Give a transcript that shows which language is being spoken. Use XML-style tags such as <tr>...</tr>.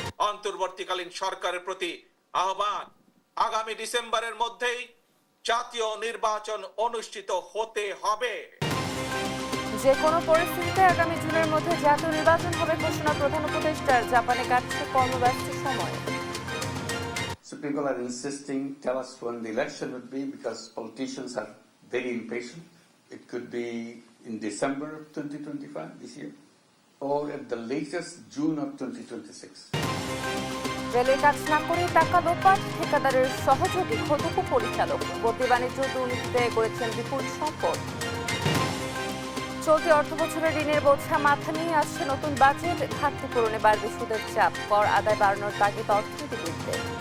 <bn>অন্তর্বর্তীকালীন সরকারের প্রতি আহ্বান, আগামী ডিসেম্বরের মধ্যেই জাতীয় নির্বাচন অনুষ্ঠিত হতে হবে। যে কোনো পরিস্থিতিতে আগামী জুনের মধ্যে জাতীয় নির্বাচন হবে ঘোষণা প্রধান উপদেষ্টার। জাপানে কাটছে কর্মব্যস্ত সময়।</bn> <en>So people are insisting, tell us when the election would be, because politicians are very impatient. It could be in December of 2025, this year, or at the latest June of 2026.</en> <bn>রেলের কাজ না করে টাকা লোপাট, ঠিকাদারের সহযোগী ক্ষতকু পরিচালক। বদ্যি বাণিজ্য দুর্নীতিতে করেছেন বিপুল সম্পদ। চলতি অর্থবছরে ঋণের বোঝা মাথা নিয়ে আসছে নতুন বাজেট। ঘাটতি পূরণে বাড়বে সুদের চাপ, কর আদায় বাড়ানোর তাগিদ অর্থনীতিবিদদের।</bn>